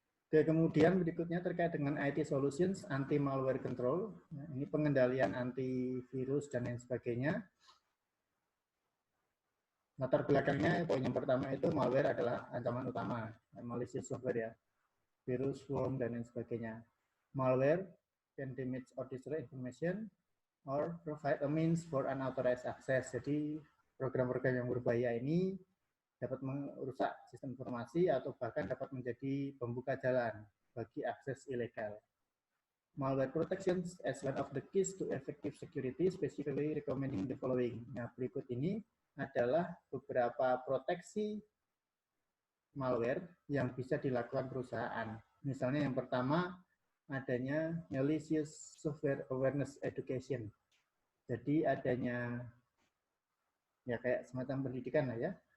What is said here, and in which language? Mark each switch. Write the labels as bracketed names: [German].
[Indonesian] Oke, kemudian berikutnya terkait dengan IT Solutions, Anti-Malware Control. Nah, ini pengendalian antivirus dan lain sebagainya. Latar belakangnya, poin yang pertama itu malware adalah ancaman utama, malicious software ya, virus, worm, dan lain sebagainya. [English] Malware can damage or destroy information or provide a means for unauthorized access. [Indonesian] Jadi program-program yang berbahaya ini dapat merusak sistem informasi atau bahkan dapat menjadi pembuka jalan bagi akses ilegal. [English] Malware protection as one of the keys to effective security, specifically recommending the following. [Indonesian] Nah, berikut ini adalah beberapa proteksi malware yang bisa dilakukan perusahaan. Misalnya yang pertama, adanya malicious software awareness education. Jadi adanya ya kayak semacam pendidikan lah ya.